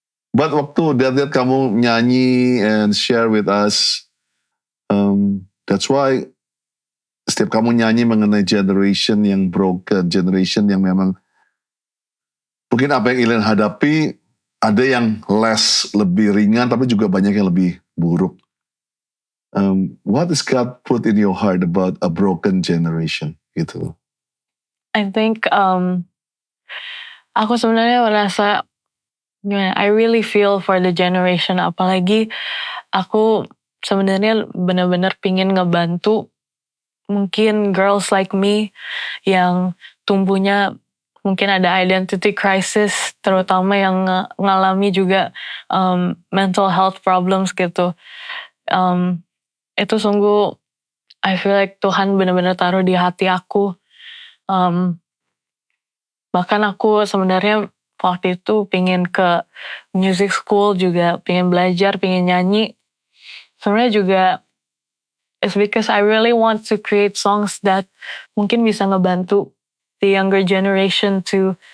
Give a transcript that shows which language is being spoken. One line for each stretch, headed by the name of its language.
Indonesian: But waktu lihat kamu nyanyi
English: and share with us, that's why
Indonesian: setiap kamu nyanyi mengenai generation yang broken, generation yang memang mungkin apa yang Elaine hadapi, ada yang lebih ringan, tapi juga banyak yang lebih buruk.
English: What is God put in your heart about a broken generation?
Indonesian: Gitu.
English: I think
Indonesian: aku sebenarnya merasa,
English: I really feel for the generation,
Indonesian: apalagi aku sebenarnya benar-benar pingin ngebantu mungkin
English: girls like me
Indonesian: yang tumbuhnya mungkin ada identity crisis, terutama yang ngalami juga
English: mental health problems
Indonesian: gitu. Itu sungguh,
English: I feel like
Indonesian: Tuhan benar-benar taruh di hati aku. Bahkan aku sebenarnya waktu itu pingin ke music school juga, pingin belajar, pingin nyanyi. Sebenarnya juga
English: it's because I really want to create songs that
Indonesian: mungkin bisa ngebantu
English: the younger generation to